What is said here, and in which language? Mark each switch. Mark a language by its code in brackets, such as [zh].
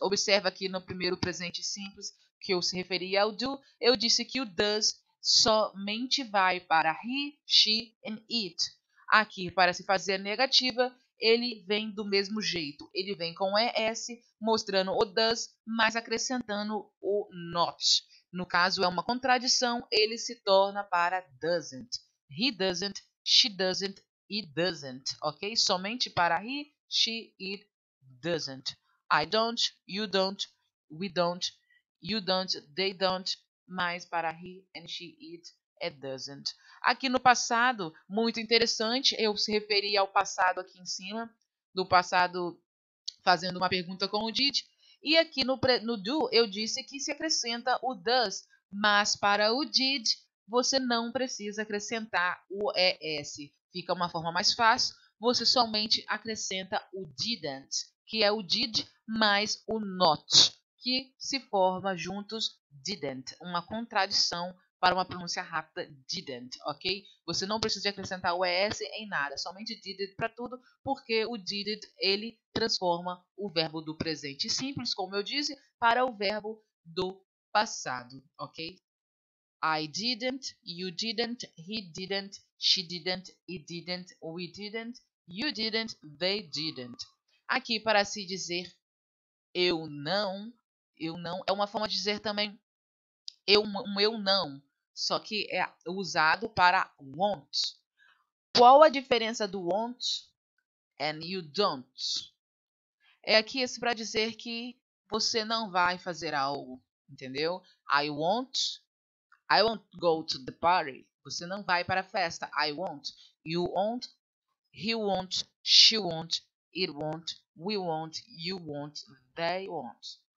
[pt] Observa aqui no primeiro presente simples que eu se referia ao do, eu disse que o does somente vai para he, she and it. Aqui, para se fazer a negativa, ele vem do mesmo jeito. Ele vem com es, mostrando o does, mas acrescentando o not. No caso, é uma contradição, ele se torna para doesn't. [en] He doesn't, she doesn't, it doesn't. Ok? [pt] Somente para [en] he, she, it doesn't. I don't, you don't, we don't, you don't, they don't, [pt] mas para [en] he and she, it, it doesn't. [pt] Aqui no passado, muito interessante, eu se referi ao passado aqui em cima, do passado fazendo uma pergunta com o did. E aqui no do eu disse que se acrescenta o does, mas para o did você não precisa acrescentar o es. Fica uma forma mais fácil, você somente acrescenta o didn't, que é o did mais o not, que se forma juntos didn't, uma contradição para uma pronúncia rápida, didn't, ok? Você não precisa acrescentar o es em nada, somente did para tudo, porque o did ele transforma o verbo do presente simples, como eu disse, para o verbo do passado, ok? [en] I didn't, you didn't, he didn't, she didn't, it didn't, we didn't, you didn't, they didn't. [pt] Aqui para se dizer eu não é uma forma de dizer também eu não, só que é usado para won't. Qual a diferença do won't and you don't? É aqui esse para dizer que você não vai fazer algo, entendeu? [en] I won't go to the party. [pt] Você não vai para a festa. [en] I won't. You won't. He won't. She won't. It won't. We won't. You won't. They won't.